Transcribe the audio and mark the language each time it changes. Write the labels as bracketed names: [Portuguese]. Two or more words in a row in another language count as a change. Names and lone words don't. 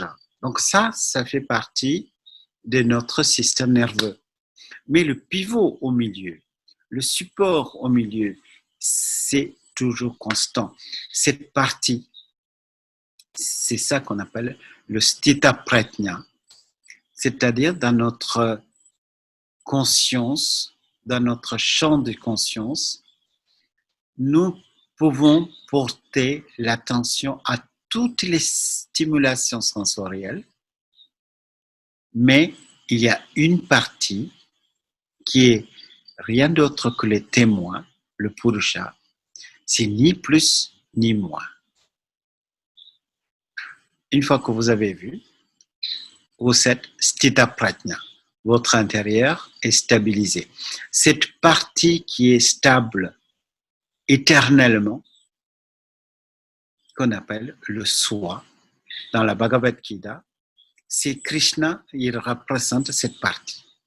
[French] Donc ça fait partie de notre système nerveux. Mais le pivot au milieu, le support au milieu, c'est toujours constant. Cette partie, c'est ça qu'on appelle le [Sanskrit] sthita prajna, [French] c'est-à-dire dans notre conscience, dans notre champ de conscience, nous pouvons porter l'attention à toutes les stimulations sensorielles, mais il y a une partie qui est rien d'autre que le témoin, le Purusha, c'est ni plus ni moins. Une fois que vous avez vu, vous êtes [Sanskrit] sthita prajna, [French] votre intérieur est stabilisé. Cette partie qui est stable éternellement, qu'on appelle le soi, dans la Bhagavad Gita, c'est Krishna, il représente cette partie.